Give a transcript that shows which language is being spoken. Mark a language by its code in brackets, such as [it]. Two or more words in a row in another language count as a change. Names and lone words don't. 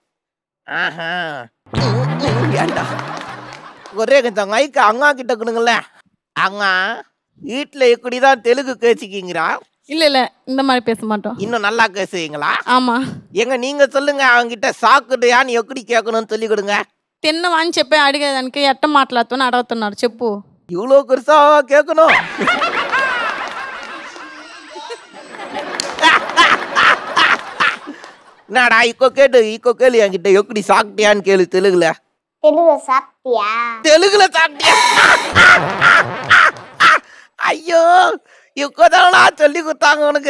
[ta] ஏண்டா ஒரே கொஞ்சம் மைக்க அங்கா கிட்ட கொடுங்கள. அங்கா வீட்டுல இப்படிதான் தெலுங்கு பேசிக்கிங்கிறா? இல்ல இந்த மாதிரி பேச மாட்டோம். இன்னும் நல்லா பேசுவீங்களா? ஆமா. எங்க நீங்க சொல்லுங்க அவங்கிட்ட சாக்குடையான்னு எப்படி கேட்கணும்னு சொல்லி கொடுங்க. [te] తిన్న వాని చెప్పే అడిగేదానికి ఎట్ట మాట్లాడుతున్నా అడుగుతున్నారు చెప్పు. [ta] இவ்வளோ பெருசா கேட்கணும்? என்னடா இக்கோ கேளு என்கிட்ட எப்படி சாப்பிட்டியான்னு கேளு தெலுங்குல. தெலுங்கு சாப்பிட்டியா? தெலுங்குல சாப்பிட்டியா? ஐயோ இப்போதான் சொல்லி கொடுத்தாங்க உனக்கு.